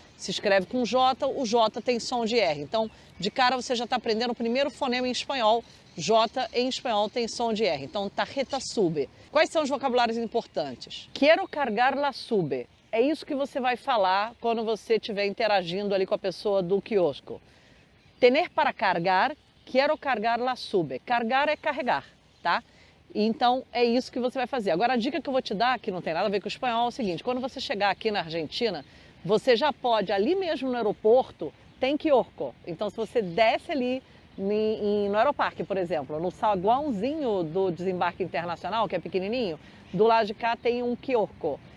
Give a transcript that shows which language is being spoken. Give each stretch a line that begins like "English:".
Portuguese: Se escreve com J, o J tem som de R. Então, de cara você já está aprendendo o primeiro fonema em espanhol. J em espanhol tem som de R. Então, tarjeta SUB. Quais são os vocabulários importantes?
Spanish: Quiero cargar la SUB.
Portuguese: É isso que você vai falar quando você estiver interagindo ali com a pessoa do quiosco.
Spanish: Tener para cargar, quiero cargar la SUB.
Portuguese: Cargar é carregar, tá? Então, é isso que você vai fazer. Agora, a dica que eu vou te dar, que não tem nada a ver com o espanhol, é o seguinte. Quando você chegar aqui na Argentina, você já pode, ali mesmo no aeroporto, tem quiosco. Então, se você desce ali no aeroparque, por exemplo, no saguãozinho do desembarque internacional, que é pequenininho, do lado de cá tem um quiosco.